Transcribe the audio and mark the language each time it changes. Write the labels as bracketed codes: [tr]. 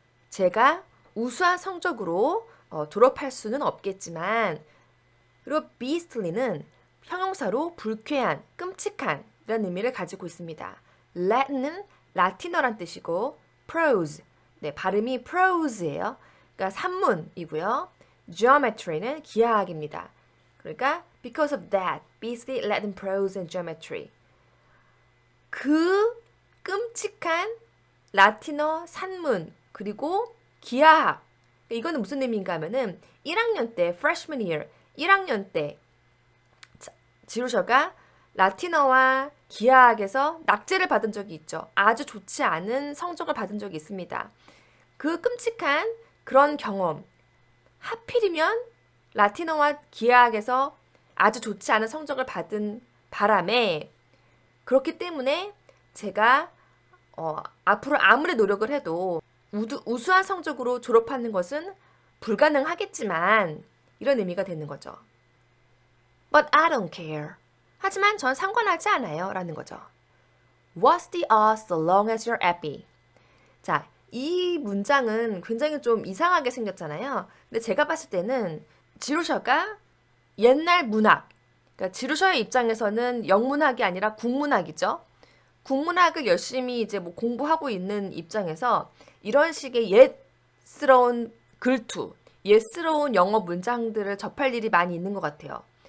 [ko] 제가 우수한 성적으로 졸업할 수는 없겠지만 그리고 beastly는 형용사로 불쾌한, 끔찍한 이런 의미를 가지고 있습니다. Latin은 라틴어란 뜻이고 prose, 네, 발음이 prose예요. 그러니까 산문이고요. geometry는 기하학입니다. 그러니까 [en] because of that, beastly Latin prose and geometry. [ko] 그 끔찍한 라틴어 산문 그리고 기하학. 이거는 무슨 의미인가 하면은 1학년 때 [en] freshman year, [ko] 1학년 때 지루셔가 라틴어와 기하학에서 낙제를 받은 적이 있죠. 아주 좋지 않은 성적을 받은 적이 있습니다. 그 끔찍한 그런 경험, 하필이면 라틴어와 기하학에서 아주 좋지 않은 성적을 받은 바람에 그렇기 때문에 제가 앞으로 아무리 노력을 해도 우수한 성적으로 졸업하는 것은 불가능하겠지만 이런 의미가 되는 거죠. [en] But I don't care. [ko] 하지만 전 상관하지 않아요 라는 거죠. [en] What's the odds so long as you're happy? [ko] 자, 이 문장은 굉장히 좀 이상하게 생겼잖아요. 근데 제가 봤을 때는 지루셔가 옛날 문학, 그러니까 지루셔의 입장에서는 영문학이 아니라 국문학이죠. 국문학을 열심히 이제 공부하고 있는 입장에서 이런 식의 옛스러운 글투, 옛스러운 영어 문장들을 접할 일이 많이 있는 것 같아요.